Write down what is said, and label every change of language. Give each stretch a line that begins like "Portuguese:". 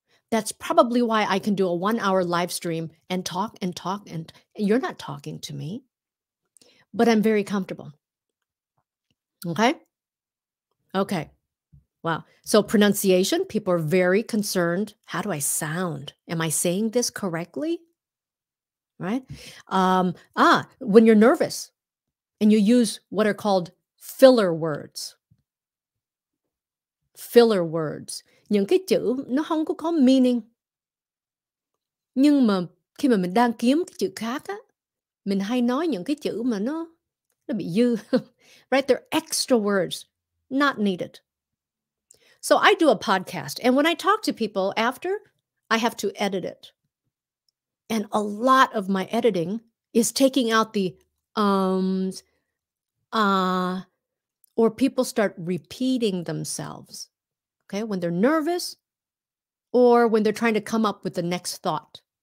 English: That's probably why I can do a 1 hour live stream and talk and talk and you're not talking to me, but I'm very comfortable. Okay. Okay. Wow. So pronunciation, people are very concerned. How do I sound? Am I saying this correctly? Right? When you're nervous and you use what are called filler words. Filler words.
Vietnamese: Những cái chữ nó không có meaning. Nhưng mà khi mà mình đang kiếm cái chữ khác á, mình hay nói những cái chữ mà nó bị dư.
English: Right? They're extra words, not needed. So I do a podcast, and when I talk to people after, I have to edit it. And a lot of my editing is taking out the ums, or people start repeating themselves, okay, when they're nervous or when they're trying to come up with the next thought.